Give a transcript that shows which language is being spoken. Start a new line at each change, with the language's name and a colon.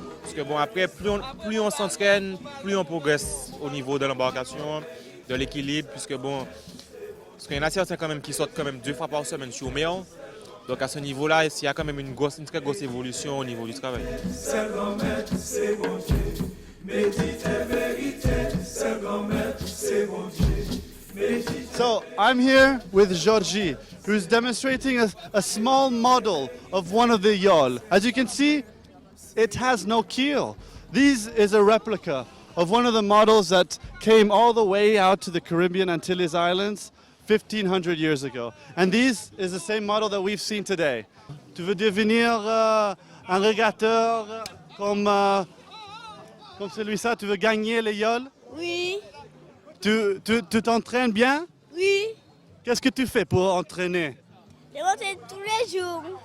French: Parce que bon, après, plus on s'entraîne, plus on progresse au niveau de l'embarcation, de l'équilibre, puisque bon, parce qu'il y en a certains quand même qui sortent quand même 2 fois par semaine sur mer. Donc à ce niveau-là, il y a quand même une très grosse évolution au niveau du travail. C'est grand maître, c'est bon Dieu. Médite vérité, c'est grand maître, c'est bon Dieu.
English: So I'm here with Georgie, who's demonstrating a small model of one of the Yoles. As you can see, it has no keel. This is a replica of one of the models that came all the way out to the Caribbean Antilles Islands 1,500 years ago. And this is the same model that we've seen today.
French: Tu veux devenir un régateur comme celui-là? Tu veux gagner les Yoles? Oui, Tu t'entraînes bien? oui. Qu'est-ce que tu fais pour entraîner? Je m'entraîne tous les jours.